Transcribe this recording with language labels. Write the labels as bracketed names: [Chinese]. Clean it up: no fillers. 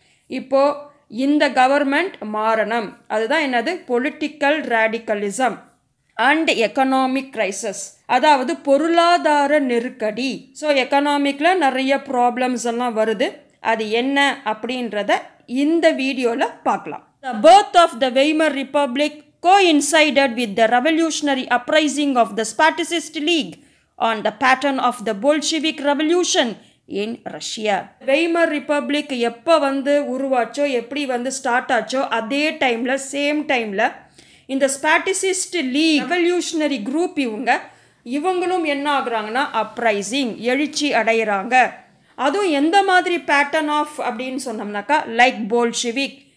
[Tamil] இப்போது இந்த கவர்மெண்ட் மாறணும். அதுதான் என்னது? [English] political radicalism and economic crisis, [Tamil] அதாவது பொருளாதார நெருக்கடி. ஸோ எக்கனாமிக்கில் நிறைய ப்ராப்ளம்ஸ் எல்லாம் வருது. அது என்ன அப்படின்றத இந்த வீடியோவில் பார்க்கலாம். [English] The birth of the Weimar Republic coincided with the revolutionary uprising of the Spatist League on the pattern of the Bolshevik Revolution in Russia. [Tamil] Weimar republic எப்போ வந்து உருவாச்சோ, எப்படி வந்து ஸ்டார்ட் ஆச்சோ, அதே டைமில் சேம் டைமில் இந்த ஸ்பாட்டிசிஸ்ட் லீக் ரெவல்யூஷனரி குரூப் இவங்களும் என்ன ஆகுறாங்கன்னா அப்ரைசிங், எழுச்சி அடைகிறாங்க. அதுவும் எந்த மாதிரி பேட்டர்ன் ஆஃப் அப்படின்னு சொன்னோம்னாக்கா லைக் போல்ஷிவிக்.